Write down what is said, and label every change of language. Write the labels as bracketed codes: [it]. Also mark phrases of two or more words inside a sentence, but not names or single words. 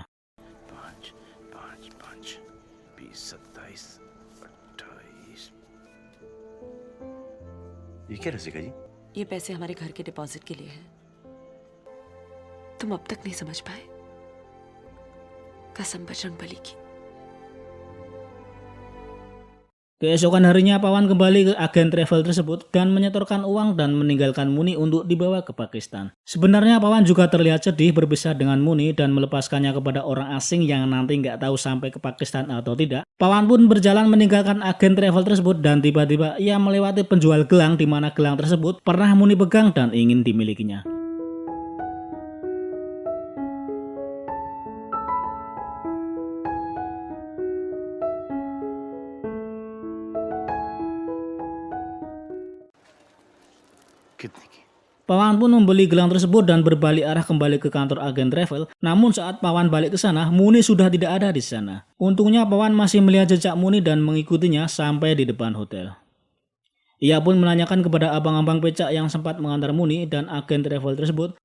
[hi] 5, 5, 5, 20, 27, 28। ये क्या रसिका जी? ये पैसे हमारे घर के डिपॉजिट के लिए हैं। तुम अब तक नहीं समझ पाए। कसम बजरंगबली की। [id] Keesokan harinya Pawan kembali ke agen travel tersebut dan menyetorkan uang dan meninggalkan Muni untuk dibawa ke Pakistan. Sebenarnya Pawan juga terlihat sedih berpisah dengan Muni dan melepaskannya kepada orang asing yang nanti nggak tahu sampai ke Pakistan atau tidak. Pawan pun berjalan meninggalkan agen travel tersebut dan tiba-tiba ia melewati penjual gelang di mana gelang tersebut pernah Muni pegang dan ingin dimilikinya. [hi] कितने की? [id] Pawan pun membeli gelang tersebut dan berbalik arah kembali ke kantor agen travel. Namun saat Pawan balik ke sana, Muni sudah tidak ada di sana. Untungnya Pawan masih melihat jejak Muni dan mengikutinya sampai di depan hotel. Ia pun menanyakan kepada abang-abang becak yang sempat mengantar Muni dan agen travel tersebut.